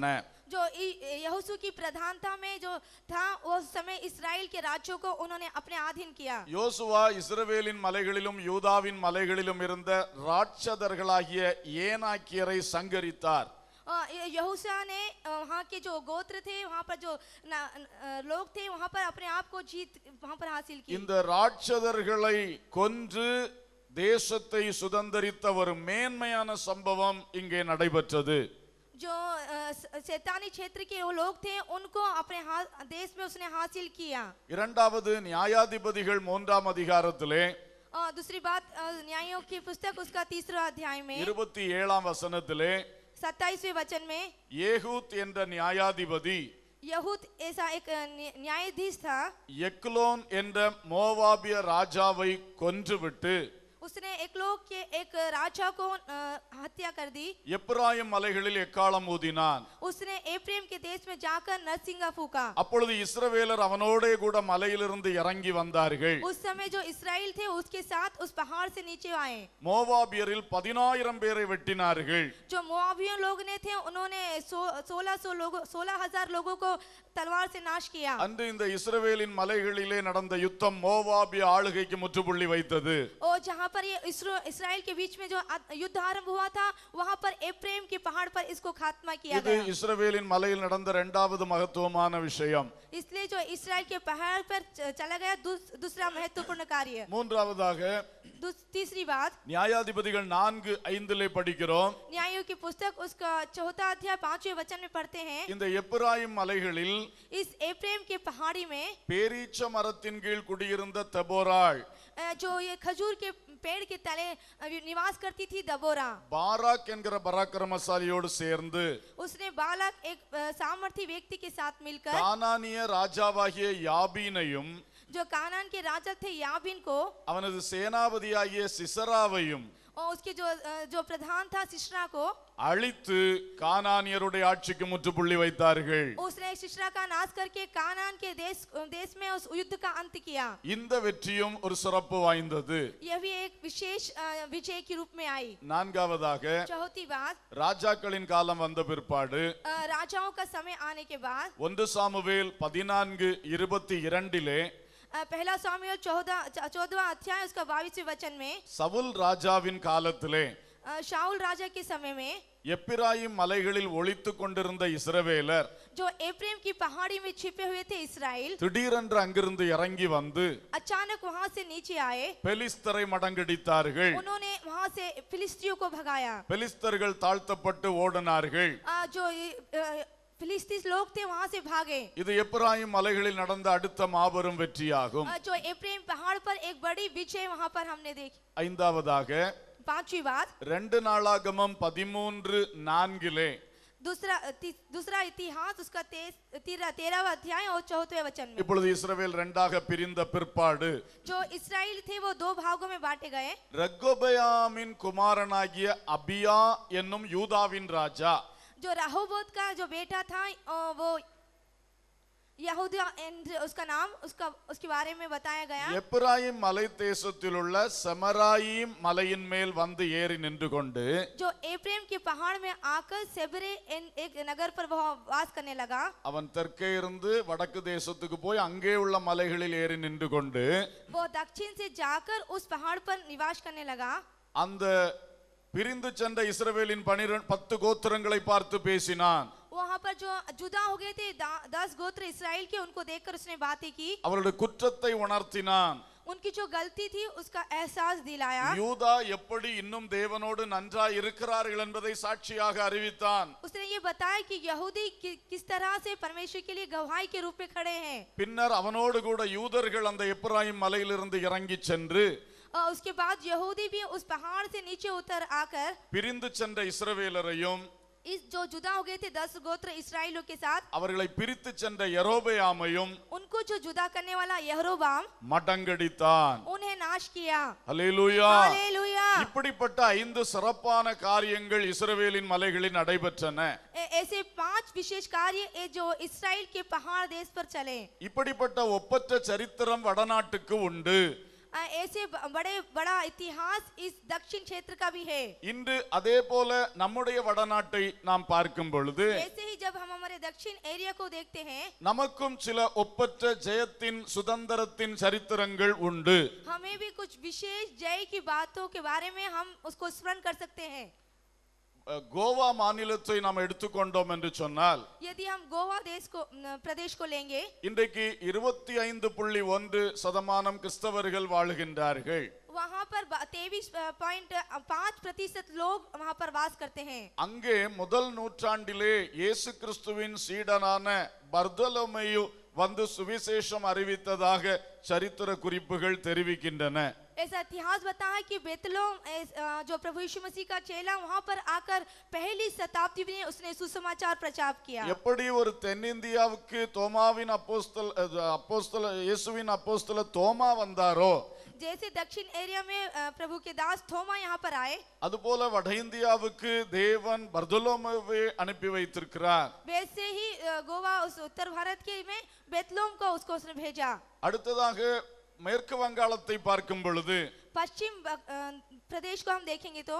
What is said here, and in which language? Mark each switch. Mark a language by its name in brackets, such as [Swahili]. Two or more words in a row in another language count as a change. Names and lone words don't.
[Hindi] जो यहोशू की प्रधानता में जो था उस समय इस्राएल के राज्यों को उन्होंने अपने अधीन किया. [Tamil] யோசுவா இஸ்ரவேலின் மலைகளிலும் யூதாவின் மலைகளிலும் இருந்த ராட்சதர்களாகிய ஏனாக்கியரை சங்கரித்தார். [Hindi] यहोशू ने वहाँ के जो गोत्र थे, वहाँ पर जो लोग थे, वहाँ पर अपने आप को जीत वहाँ पर हासिल की. [Tamil] இந்த ராட்சதர்களை கொன்று தேசத்தை சுதந்தரித்த ஒரு மேன்மையான சம்பவம் இங்கே நடைபெற்றது. [Hindi] जो शैतानी क्षेत्र के वो लोग थे उनको अपने देश में उसने हासिल किया. [Tamil] இரண்டாவது நியாயாதிபதிகள் 3ஆம் அதிகாரத்திலே [Hindi] दूसरी बात न्यायों की पुस्तक उसका 3रा अध्याय में [Tamil] 27ஆம் வசனத்திலே [Hindi] 27वें वचन में [Tamil] ஏகூத் என்ற நியாயாதிபதி [Hindi] यहूद ऐसा एक न्यायाधीश था. [Tamil] எக்லோன் என்ற மோவாபிய ராஜாவை கொன்றுவிட்டு [Hindi] उसने एक लोग के एक राजा को हत्या कर दी। [Tamil] எப்பிராயிம் மலைகளில் எக்காளம் ஊதினான். [Hindi] उसने एफ्रेम के देश में जाकर नरसिंगा फूका। [Tamil] அப்பொழுது இஸ்ரவேலர் அவனோடே கூட மலையிலிருந்து இறங்கி வந்தார்கள். [Hindi] उस समय जो इस्राएल थे उसके साथ उस पहाड़ से नीचे आए। [Tamil] மோவாபியரில் 10000 பேரை வெட்டினார்கள். [Hindi] जो मोआबियों लोग ने थे उन्होंने 16,000 लोगों को तलवार से नाश किया। [Tamil] அன்று இந்த இஸ்ரவேலின் மலைகளிலே நடந்த யுத்தம் மோவாபிய ஆளுகைக்கு முற்றுப்புள்ளி வைத்தது. [Hindi] और जहां पर ये इस्राएल के बीच में जो युद्ध आरंभ हुआ था वहां पर एफ्रेम के पहाड़ पर इसको खात्मा किया [Tamil] இது [Hindi] गया। [Tamil] இஸ்ரவேலின் மலையில் நடந்த இரண்டாவது மகத்துவமான விஷயம். [Hindi] इसलिए जो इस्राएल के पहाड़ पर चला गया दूसरा महत्वपूर्ण कार्य। [Tamil] மூன்றாவதாக [Hindi] तीसरी बात, [Tamil] நியாயாதிபதிகள் 4:5 படிக்கிறோம். [Hindi] न्यायों की पुस्तक उसका 4 अध्याय 5वें वचन में पढ़ते हैं, [Tamil] இந்த எப்பிராயிம் மலைகளில் [Hindi] इस एफ्रेम के पहाड़ी में [Tamil] பேரீச்ச மரத்தின் கீழ் குடியிருந்த தெபோராள், [Hindi] जो ये खजूर के पेड़ के तले निवास करती थी दबोरा, [Tamil] பாராக் என்கிற பராக்கிரமசாலியோடு சேர்ந்து [Hindi] उसने बालक एक सामर्थी व्यक्ति के साथ मिलकर [Tamil] கானானிய ராஜாவாகிய யாபீனையும் [Hindi] जो कानान के राजा थे याबीन को [Tamil] அவனது சேனாபதியாகிய சிசராவையும் [Hindi] और उसके जो प्रधान था सिस्रा को [Tamil] அழித்து கானானியருடைய ஆட்சிக்கு முற்றுப்புள்ளி வைத்தார்கள். [Hindi] उसने सिस्रा का नाश करके कानान के देश में उस युद्ध का अंत किया। [Tamil] இந்த வெற்றியும் ஒரு சிறப்பு வாய்ந்தது. [Hindi] यह भी एक विशेष विजय के रूप में आई। [Tamil] நான்காவதாக [Hindi] चौथी बात, [Tamil] ராஜாக்களின் காலம் வந்த பிற்பாடு [Hindi] राजाओं का समय आने के बाद [Tamil] 1 சாமுவேல் 14:22 [Hindi] पहला सामुएल 14वां अध्याय उसका 22वें वचन में [Tamil] சவுல் ராஜாவின் காலத்திலே [Hindi] शाऊल राजा के समय में [Tamil] எப்பிராயிம் மலைகளில் ஒளித்துக் கொண்டிருந்த இஸ்ரவேலர் [Hindi] जो एफ्रेम की पहाड़ी में छिपे हुए थे इस्राएल [Tamil] திடீரென்று அங்கிருந்து இறங்கி வந்து [Hindi] अचानक वहां से नीचे आए। [Tamil] பெலிஸ்தரை மடங்கடித்தார்கள். [Hindi] उन्होंने वहां से फिलिस्तियों को भगाया। [Tamil] பெலிஸ்தர்கள் தாழ்த்தப்பட்டு ஓடினார்கள். [Hindi] जो फिलिस्तीन लोग थे वहां से भागे। [Tamil] இது எப்பிராயிம் மலைகளில் நடந்த அடுத்த மாபெரும் வெற்றியாகும். [Hindi] जो एफ्रेम पहाड़ पर एक बड़ी विजय वहां पर हमने देखी। [Tamil] ஐந்தாவதாக [Hindi] पांचवी बात, [Tamil] 2 நாளாகமம் 13:4 [Hindi] दूसरा इतिहास उसका 13वां अध्याय और 4वें वचन में [Tamil] இப்பொழுது இஸ்ரவேல் இரண்டாக பிரிந்த பிற்பாடு [Hindi] जो इस्राएल थे वो 2 भागों में बांटे गए। [Tamil] ரெகொபெயாமின் குமாரனாகிய அபியா என்னும் யூதாவின் ராஜா [Hindi] जो राहोबोत का जो बेटा था वो यहूदा उसका नाम उसके बारे में बताया गया। [Tamil] எப்பிராயிம் மலை தேசத்தில் உள்ள செமராயிம் மலையின் மேல் வந்து ஏறி நின்று கொண்டு [Hindi] जो एफ्रेम के पहाड़ में आकर सेबरे एक नगर पर वह वास करने लगा। [Tamil] அவன் தெற்கே இருந்து வடக்கு தேசத்துக்கு போய் அங்கே உள்ள மலைகளில் ஏறி நின்று கொண்டு [Hindi] वो दक्षिण से जाकर उस पहाड़ पर निवास करने लगा। [Tamil] அந்த பிரிந்து சென்ற இஸ்ரவேலின் 10 கோத்திரங்களை பார்த்து பேசினான். [Hindi] वहां पर जो जुदा हो गए थे 10 गोत्र इस्राएल के, उनको देखकर उसने बातें की, [Tamil] அவருடைய குற்றத்தை உணர்த்தினான். [Hindi] उनकी जो गलती थी उसका एहसास दिलाया। [Tamil] யூதா எப்படி இன்னும் தேவனோடு நன்றாய் இருக்கிறார்கள் என்பதை சாட்சியாக அறிவித்தான். [Hindi] उसने ये बताया कि यहूदी किस तरह से परमेश्वर के लिए गवाही के रूप में खड़े हैं। [Tamil] பின்னர் அவனோடு கூட யூதர்கள் அந்த எப்பிராயிம் மலையிலிருந்து இறங்கி சென்று [Hindi] उसके बाद यहूदी भी उस पहाड़ से नीचे उतर आकर [Tamil] பிரிந்து சென்ற இஸ்ரவேலரையும் [Hindi] इस जो जुदा हो गए थे 10 गोत्र इस्राएलियों के साथ [Tamil] அவர்களை பிரித்து சென்ற யெரொபெயாமையும் [Hindi] उनको जो जुदा करने वाला यहोराम [Tamil] மடங்கடித்தான். [Hindi] उन्हें नाश किया। [Tamil] ஹல்லேலூயா. [Hindi] हालेलुया। [Tamil] இப்படிப்பட்ட 5 சிறப்பான காரியங்கள் இஸ்ரவேலின் மலைகளில் நடைபெற்றன. [Hindi] ऐसे 5 विशेष कार्य जो इस्राएल के पहाड़ देश पर चले। [Tamil] இப்படிப்பட்ட ஒப்பற்ற சரித்திரம் வடநாட்டுக்கு உண்டு. [Hindi] ऐसे बड़ा इतिहास इस दक्षिण क्षेत्र का भी है। [Tamil] இன்று அதே போல நம்முடைய வடநாட்டை நாம் பார்க்கும் பொழுது [Hindi] ऐसे ही जब हम हमारे दक्षिण एरिया को देखते हैं [Tamil] நமக்கும் சில ஒப்பற்ற ஜெயத்தின் சுதந்திரத்தின் சரித்திரங்கள் உண்டு. [Hindi] हमें भी कुछ विशेष जय की बातों के बारे में हम उसको स्मरण कर सकते हैं। [Tamil] கோவா மாநிலத்தை நாம் எடுத்துக்கொண்டோம் என்று சொன்னால் [Hindi] यदि हम गोवा प्रदेश को लेंगे, [Tamil] இன்றைக்கு 25.1% கிறிஸ்தவர்கள் வாழுகின்றார்கள். [Hindi] वहाँ पर 23.5% लोग वहाँ पर वास करते हैं। [Tamil] அங்கே முதல் நூற்றாண்டிலே இயேசு கிறிஸ்துவின் சீடனான பர்தலோமேயு வந்து சுவிசேஷம் அறிவித்ததாக சரித்திர குறிப்புகள் தெரிவிக்கின்றன. [Hindi] ऐसा इतिहास बताता है कि बेतलोम जो प्रभु यीशु मसीह का चेला वहाँ पर आकर पहली शताब्दी में उसने सुसमाचार प्रचार किया। [Tamil] எப்படி ஒரு தென்னிந்தியாவுக்கு தோமாவின் அப்போஸ்தல இயேசுவின் அப்போஸ்தல தோமா வந்தாரோ, [Hindi] जैसे दक्षिण एरिया में प्रभु के दास थोमा यहाँ पर आए, [Tamil] அதுபோல வட இந்தியாவுக்கு தேவன் பர்தலோமேவை அனுப்பி வைத்திருக்கிறார். [Hindi] वैसे ही गोवा उस उत्तर भारत के में बेतलोम को उसको उसने भेजा। [Tamil] அடுத்ததாக மேற்கு வங்காளத்தை பார்க்கும் பொழுது [Hindi] पश्चिम प्रदेश को हम देखेंगे तो